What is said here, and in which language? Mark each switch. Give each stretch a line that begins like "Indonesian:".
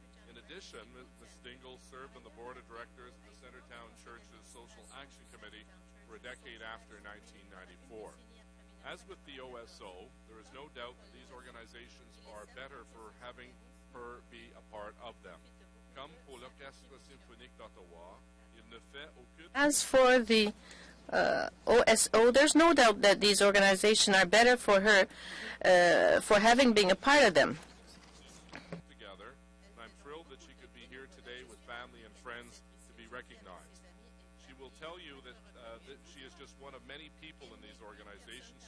English: In addition, Ms. Dingle served on the board of directors of the Centertown Church's Social Action Committee for a decade after 1994. As with the OSO, there is no doubt that these organizations are better for having her be a part of them.
French: Comme pour l'Orchestre Symphonique d'Ottawa, il ne fait aucune...
English: As for the OSO, there's no doubt that these organizations are better for her for having been a part of them. Together, and I'm thrilled that she could be here today with family and friends to be recognized. She will tell you that she is just one of many people in these organizations.